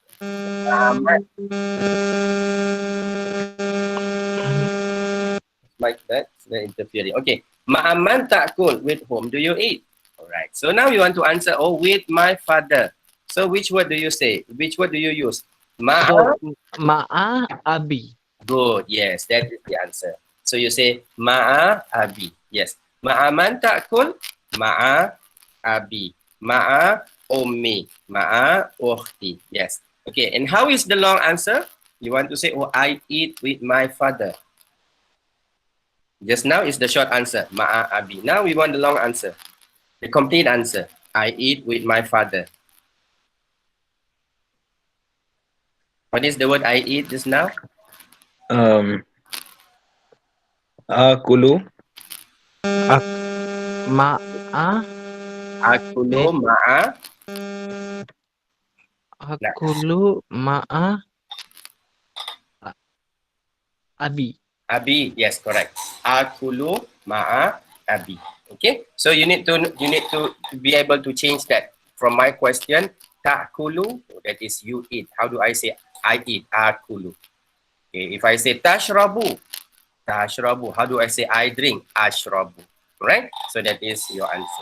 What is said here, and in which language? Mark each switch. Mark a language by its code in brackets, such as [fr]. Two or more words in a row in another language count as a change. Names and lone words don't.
[en] Ma'aman. Like that. They're interfering. Okay. [ar] مع من تأكل. [en] With whom do you eat? All right. So now you want to answer, oh, with my father. So which word do you say? Which word do you use? Ma'a. [ar] So, مع أبي. [en] Good. Yes, that is the answer. So you say [ar] مع أبي. [en] Yes. [ar] مع من تأكل. مع أبي. مع أمي. مع أختي. [en] Yes. Okay. And how is the long answer? You want to say, oh, I eat with my father. Just now is the short answer. [ar] مع أبي. [en] Now we want the long answer. The complete answer. I eat with my father. What is the word I eat just now? [ar] Akulu. Ma'a. آكل مع. آكل مع أبي. Abi, [en] yes, correct. [ar] آكل مع أبي. [en] Okay, so you need to be able to change that from my question. Ta'kulu, that is you eat. How do I say I eat? Akulu. Okay, if I say [ar] تشرب، تشرب. [en] How do I say I drink? Ashrabu. Right? So that is your answer.